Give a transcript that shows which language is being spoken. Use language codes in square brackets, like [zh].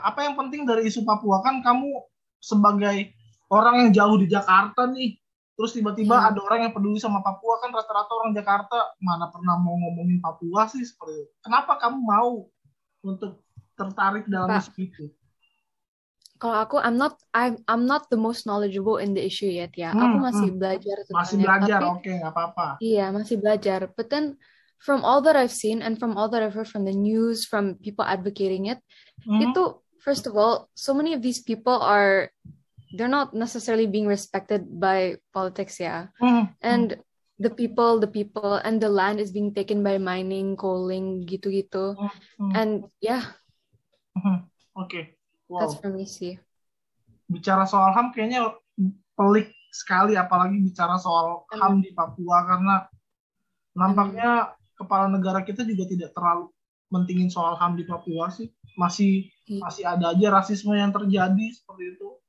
[id] Apa yang penting dari isu Papua? Kan kamu sebagai orang yang jauh di Jakarta nih, terus tiba-tiba ada orang yang peduli sama Papua, kan rata-rata orang Jakarta mana pernah mau ngomongin Papua sih seperti itu. Kenapa kamu mau untuk tertarik dalam isu itu? Kalau aku, [en] I'm not the most knowledgeable in the issue yet ya. [id] Aku masih belajar tentangnya. Masih belajar, oke, nggak apa-apa. Iya, masih belajar. [en] But then, from all that I've seen and from all that I've heard from the news, from people advocating it, itu first of all, so many of these people they're not necessarily being respected by politics ya. And the people, and the land is being taken by mining, coaling, gitu-gitu. And yeah. [id] Oke. [en] Wow. That's for me sih. [id] Bicara soal HAM kayaknya pelik sekali, apalagi bicara soal HAM di Papua, karena nampaknya kepala negara kita juga tidak terlalu mentingin soal HAM di Papua sih. Masih ada aja rasisme yang terjadi seperti itu.